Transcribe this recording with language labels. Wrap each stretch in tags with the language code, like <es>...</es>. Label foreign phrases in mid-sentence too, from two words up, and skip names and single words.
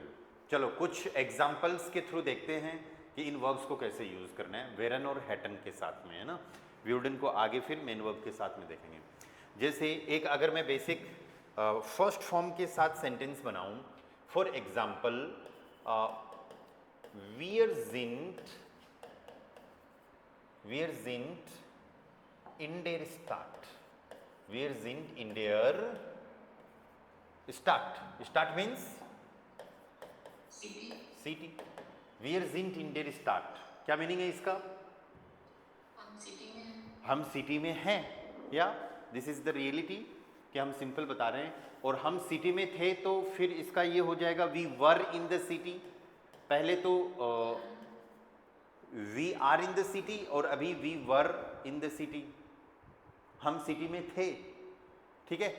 <hi>चलो कुछ एग्जाम्पल्स के थ्रू देखते हैं कि इन वर्ब्स को कैसे यूज़ करना है वेरन और हेटन के साथ में, है ना। व्यूडन को आगे फिर</hi> <en>main verb</en> <hi>के साथ में देखेंगे। जैसे एक अगर मैं</hi> <en>basic first form</en> <hi>के साथ सेंटेंस बनाऊं,</hi> <en>for example</en> <de>wir sind in der Stadt, wir sind in der Stadt, Stadt</de> <en>means city,</en> <de>wir sind in der Stadt,</de> <hi>क्या मीनिंग है इसका, हम सिटी में हैं, या</hi> <en>this is the reality</en> <hi>कि हम सिंपल बता रहे हैं, और हम सिटी में थे तो फिर इसका ये हो जाएगा</hi> <en>we were in the city.</en> <hi>पहले तो</hi> <en>we are in the city</en> <hi>और अभी</hi> <en>we were in the city,</en> <hi>हम सिटी में थे, ठीक है।</hi>